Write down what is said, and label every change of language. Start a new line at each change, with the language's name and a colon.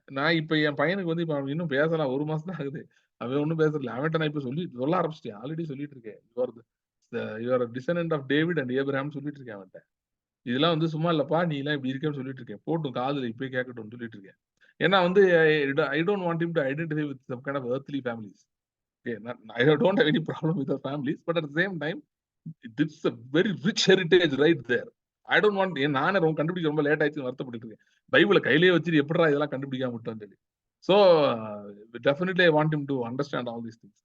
Tamil: நான் இப்ப என் பையனுக்கு வந்து இப்ப இன்னும் பேசலாம், 1 மாசம் தான் ஆகுது. அவன் ஒன்னும் பேசல. அவன்கிட்ட நான் இப்ப சொல்ல ஆரம்பிச்சிட்டேன், ஆல்ரெடி சொல்லிட்டு இருக்கேன்.
English: you're descendant of David and Abraham
Tamil: சொல்லிட்டு இருக்கேன் அவன்கிட்ட. இதெல்லாம் வந்து சும்மா இல்லப்பா, நீ எல்லாம் இப்படி இருக்கேன்னு சொல்லிட்டு இருக்கேன். போட்டும் காதுல இப்பயே கேட்கட்டும்னு சொல்லிட்டு இருக்கேன். ஏன்னா வந்து
English: I don't want him to identify with some kind of earthly families. Okay, I don't have any problem with the families, but at the same time, it's a very rich heritage right there. I don't want,
Tamil: நானே ரொம்ப கண்டுபிடிக்க ரொம்ப late ஆயிடுச்சு வருத்தப்பட்டு இருக்கேன். பைபிளை கையிலேயே வச்சுட்டு எப்படா இதெல்லாம் கண்டுபிடிக்காம விட்டோம்னு சொல்லி.
English: So definitely I want him to understand all these things.